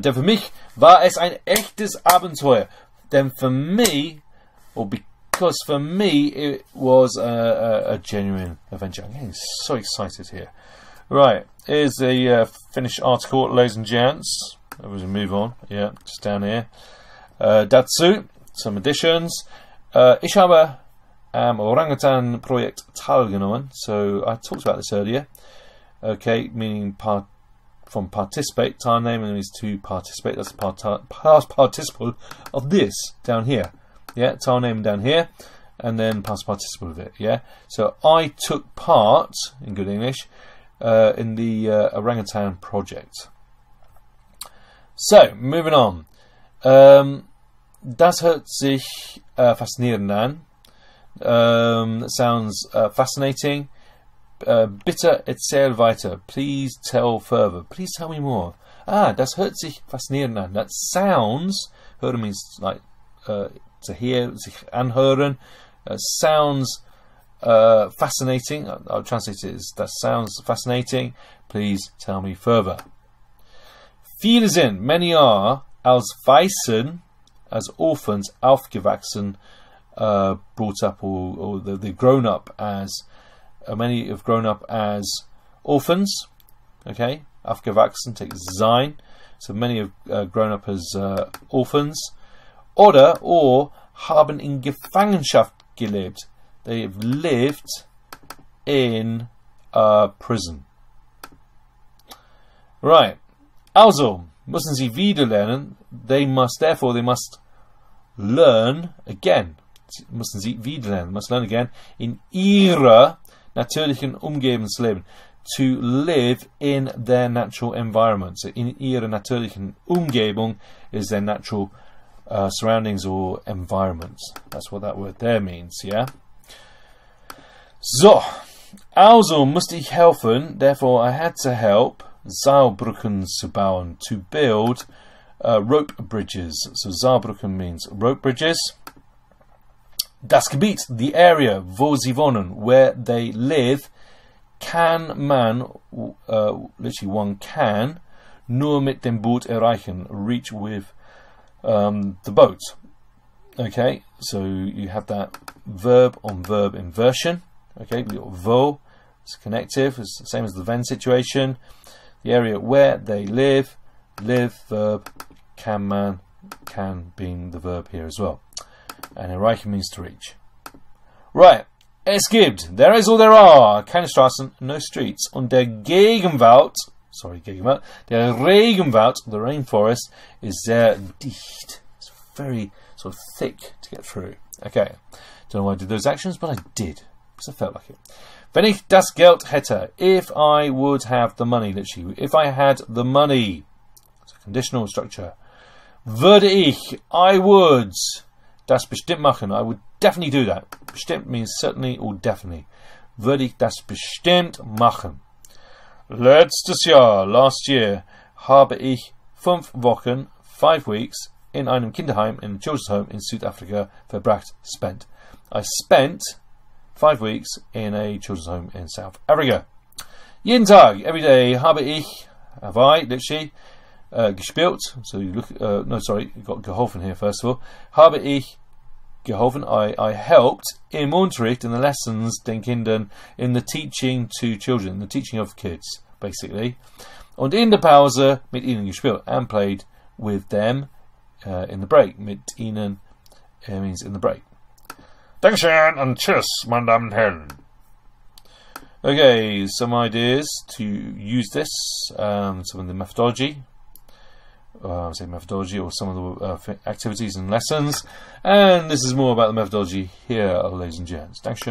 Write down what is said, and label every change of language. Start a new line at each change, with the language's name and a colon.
German: Denn für mich war es ein echtes Abenteuer. Denn für
English: me, or because for me, it was a genuine adventure. I'm getting so excited here. Right, here's the finished article, ladies and gents. As we move on, yeah, just down here.
German: Dazu,
English: some additions.
German: Ich habe am Orangutan-Projekt teilgenommen.
English: So I talked about this earlier. Okay, meaning from participate, teilnehmen means to participate. That's the past participle of this down here. Yeah, teilnehmen down here, and then past participle of it. Yeah, so I took part, in good English, in the orangutan project. So, moving on.
German: Das hört sich faszinierend an.
English: Sounds fascinating.
German: Bitte erzähl weiter.
English: Please tell further. Please tell me more.
German: Ah, das hört sich faszinierend an.
English: That sounds, hören means like to hear, sich anhören. Sounds fascinating. I'll translate it as that sounds fascinating. Please tell me further.
German: Viele sind,
English: many are,
German: als Waisen,
English: as orphans, aufgewachsen, brought up, or they've grown up as, many have grown up as orphans. Okay, aufgewachsen takes sein, so many have grown up as orphans.
German: Oder, or, haben in Gefangenschaft gelebt.
English: They have lived in prison. Right.
German: Also, müssen sie wieder lernen.
English: They must learn again.
German: Müssen sie wieder lernen.
English: Must learn again
German: in ihrer natürlichen Umgebungsleben.
English: To live in their natural environment. So
German: in ihrer natürlichen Umgebung
English: is their natural surroundings or environment. That's what that word there means, yeah? So,
German: also musste ich helfen,
English: therefore I had to help
German: Seilbrücken zu bauen,
English: to build rope bridges. So Seilbrücken means rope bridges.
German: Das Gebiet,
English: the area,
German: wo sie wohnen,
English: where they live,
German: kann man,
English: literally one can,
German: nur mit dem Boot erreichen,
English: reach with the boat. Okay, so you have that verb on verb inversion. Okay, your vo is connective, it's the same as the then situation. The area where they live, verb, can man, can being the verb here as well. And erreichen means to reach. Right,
German: es gibt,
English: there is or there are,
German: keine Straßen,
English: no streets.
German: Und der Gegenwald, der Regenwald,
English: the rainforest, is
German: sehr dicht.
English: It's very sort of thick to get through. Okay, don't know why I did those actions, but I did, because I felt like it.
German: Wenn ich das Geld hätte,
English: if I would have the money, literally, if I had the money, it's a conditional structure.
German: Würde ich,
English: I would,
German: das bestimmt machen,
English: I would definitely do that. Bestimmt means certainly or definitely.
German: Würde ich das bestimmt machen. Letztes Jahr,
English: last year,
German: habe ich 5 Wochen,
English: 5 weeks,
German: in einem Kinderheim,
English: in a children's home in South Africa,
German: verbracht,
English: spent. I spent 5 weeks in a children's home in South Africa.
German: Jeden Tag,
English: every day,
German: habe ich,
English: have I, literally, gespielt. So you look, no, sorry, you got geholfen here first of all.
German: Habe ich geholfen,
English: I helped
German: im Unterricht,
English: in the lessons,
German: den Kindern,
English: in the teaching to children, the teaching of kids, basically.
German: Und in der Pause mit ihnen gespielt,
English: and played with them in the break.
German: Mit ihnen
English: means in the break.
German: Dankeschön and tschüss, meine Damen und Herren.
English: Okay, some ideas to use this, some of the methodology. Say methodology, or some of the activities and lessons. And this is more about the methodology here, ladies and gents. Dankeschön.